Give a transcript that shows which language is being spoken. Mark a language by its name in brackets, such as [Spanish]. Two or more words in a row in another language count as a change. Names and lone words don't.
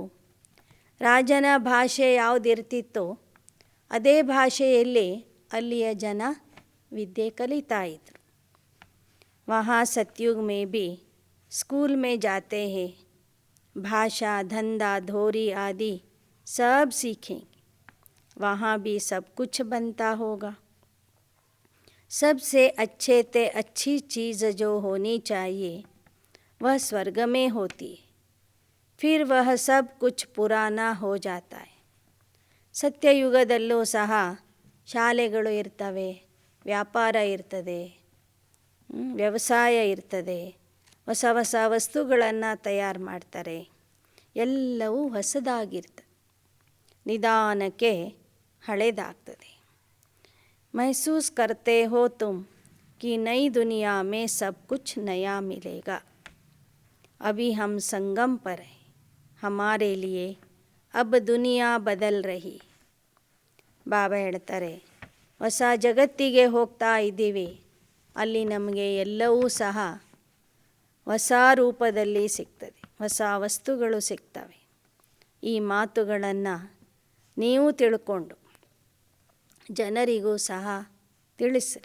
[Kannada] ರಾಜನ ಭಾಷೆ ಯಾವುದಿರ್ತಿತ್ತೋ ಅದೇ ಭಾಷೆಯಲ್ಲಿ ಅಲ್ಲಿಯ ಜನ ವಿದ್ಯೆ ಕಲಿತಾ ಇದ್ದರು. [Hindi] वहाँ सतयुग में भी स्कूल में जाते हैं, भाषा धंधा धोरी आदि सब सीखेंगे. वहाँ भी सब कुछ बनता होगा. सबसे अच्छे ते अच्छी चीज़ जो होनी चाहिए वह स्वर्ग में होती है. फिर वह सब कुछ पुराना हो जाता है. [Kannada] ಸತ್ಯಯುಗದಲ್ಲೂ ಸಹ ಶಾಲೆಗಳು ಇರ್ತವೆ, ವ್ಯಾಪಾರ ಇರ್ತದೆ, ವ್ಯವಸಾಯ ಇರ್ತದೆ, ಹೊಸ ಹೊಸ ವಸ್ತುಗಳನ್ನು ತಯಾರು ಮಾಡ್ತಾರೆ. ಎಲ್ಲವೂ ಹೊಸದಾಗಿರ್ತದೆ, ನಿಧಾನಕ್ಕೆ ಹಳೆದಾಗ್ತದೆ. [Hindi] महसूस करते हो तुम कि नई दुनिया में सब कुछ नया मिलेगा. अभी हम संगम पर हैं, हमारे लिए अब दुनिया बदल रही. [Kannada] ಬಾಬಾ ಹೇಳ್ತಾರೆ, ಹೊಸ ಜಗತ್ತಿಗೆ ಹೋಗ್ತಾ ಇದ್ದೀವಿ. ಅಲ್ಲಿ ನಮಗೆ ಎಲ್ಲವೂ ಸಹ ಹೊಸ ರೂಪದಲ್ಲಿ ಸಿಗ್ತದೆ, ಹೊಸ ವಸ್ತುಗಳು ಸಿಗ್ತವೆ. ಈ ಮಾತುಗಳನ್ನು ನೀವು ತಿಳ್ಕೊಂಡು ಜನರಿಗೂ ಸಹ ತಿಳಿಸ್ರಿ.